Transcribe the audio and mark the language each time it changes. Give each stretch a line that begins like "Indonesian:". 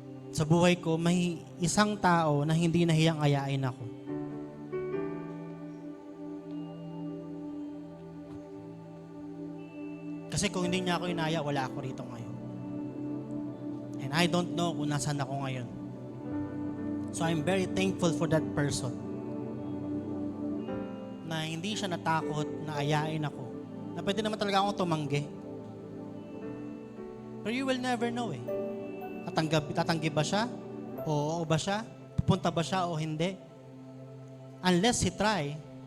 Filipino: Sa buhay ko, may isang tao na hindi nahiyang ayain ako. Kasi kung hindi niya ako inaya, wala ako rito ngayon.
English: And I don't know
Filipino: kung nasaan ako ngayon.
English: So I'm very thankful for that person.
Filipino: Na hindi siya natakot na ayain ako. Na pwede naman talaga akong tumanggi. Pero
English: you will never know
Filipino: eh. Tatanggi ba siya? Oo ba siya? Pupunta ba siya o hindi?
English: Unless he try.